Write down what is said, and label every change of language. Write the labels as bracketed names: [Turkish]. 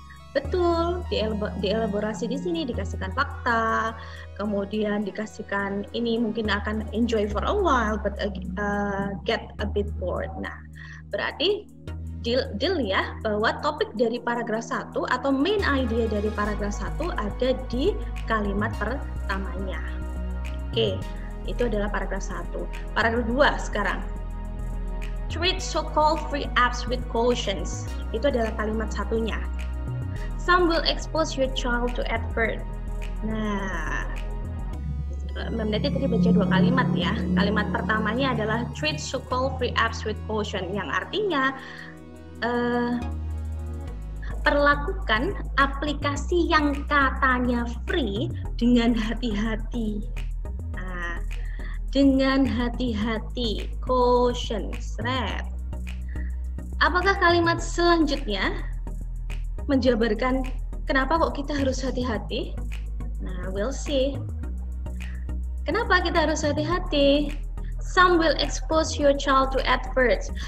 [Indonesian] Betul, dielaborasi di sini, dikasihkan fakta, kemudian dikasihkan ini mungkin akan [English] enjoy for a while, but get a bit bored. [Indonesian] Nah, berarti deal ya, bahwa topik dari paragraf 1 atau main idea dari paragraf 1 ada di kalimat pertamanya. Oke, itu adalah paragraf 1. Paragraf 2 sekarang. [English] Treat so-called free apps with cautions. [Indonesian] Itu adalah kalimat satunya. [English] Some will expose your child to advert. [Indonesian] Nah, Mem Neti tadi baca 2 kalimat ya. Kalimat pertamanya adalah [English] treat so-called free apps with caution, [Indonesian] yang artinya perlakukan aplikasi yang katanya free dengan hati-hati. Nah, dengan hati-hati, caution, Apakah kalimat selanjutnya menjabarkan kenapa kok kita harus hati-hati? Nah, [English] we'll see. [Indonesian] Kenapa kita harus hati-hati? [English] Some will expose your child to adverts.